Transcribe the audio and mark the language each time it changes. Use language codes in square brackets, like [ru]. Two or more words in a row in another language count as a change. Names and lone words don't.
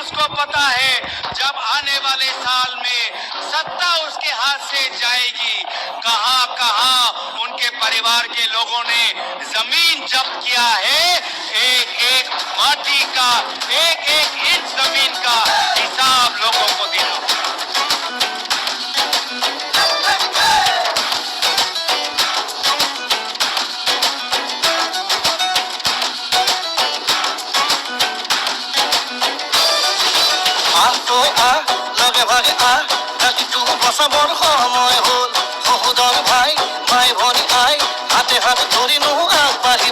[hi] पता है जब आने वाले साल में सत्ता उसके हाथ से जाएगी, कहां कहां उनके परिवार के लोगों ने जमीन जब्त किया है, एक एक माटी का, एक एक इंच जमीन का हिसाब लोगों को देना। [as] লগে ভাগে রাতিটো বচাবৰ সময় হ'ল, সহোদৰ ভাই মাই ভনী আই হাতে হাত ধৰি নহো আগবাঢ়িব।